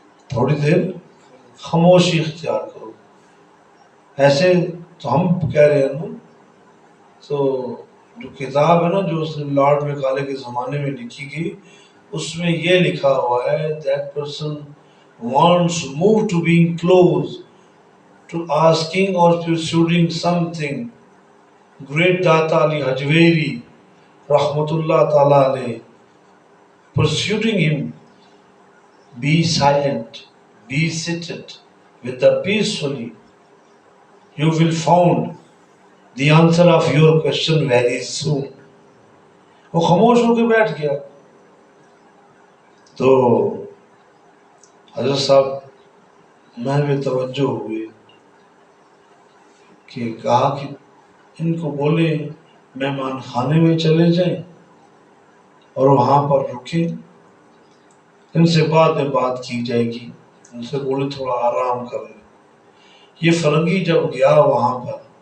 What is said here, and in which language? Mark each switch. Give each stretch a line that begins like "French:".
Urdu: تھوڑی دیر خاموشی اختیار کرو۔ ایسے تو ہم کہہ رہے ہیں نا، تو جو کتاب ہے نا جو اس نے لارڈ میکالے کے زمانے میں لکھی گئی، اس میں یہ لکھا ہوا ہے
English: that person wants to move to being close to asking or pursuing something. Great Data Ali Hajweri Rahmatullah Ta'ala alayh, pursuing him, be silent, be seated with the peacefully. You will find the answer of your question very soon.
Urdu: وہ خاموش ہو کے بیٹھ گیا۔ تو حضرت صاحب محو توجہ ہوئے کہ کہا کہ ان کو بولے مہمان خانے میں چلے جائیں اور وہاں پر رکیں، ان سے بعد میں بات کی جائے گی، ان سے بولے تھوڑا آرام کر لیں۔ یہ فرنگی جب گیا وہاں پر